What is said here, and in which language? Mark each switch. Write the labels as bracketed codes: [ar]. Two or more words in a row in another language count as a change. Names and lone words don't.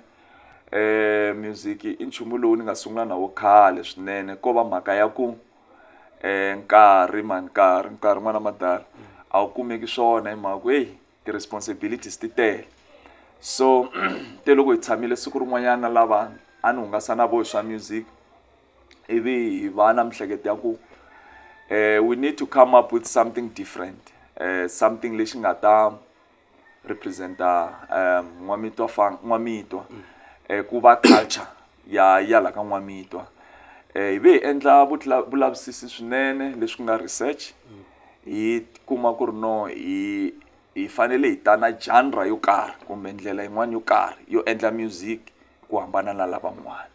[ts] Music i nchumu lowu ni nga sungula na wo khale swinene ko va mhaka ya ku nkarhi n'wana Madala a wu kumeki swona hi mhaka ku ti responsibilities ti tele. So te loko hi tshamile siku rin'wanyana lava a ni hungasa na vo swa music. Ivi hi va na mihleketo ya ku [en] we need to come up with something different, something [ts] lexi nga ta representa N'wamitwa ku va culture ya la ka N'wamitwa. Hi endla vulavisisi swinene leswi nga research. Hi kuma ku ri no hi fanele hi ta na genre yo karhi kumbe ndlela yin'wana yo karhi yo endla music ku hambana na lavan'wana.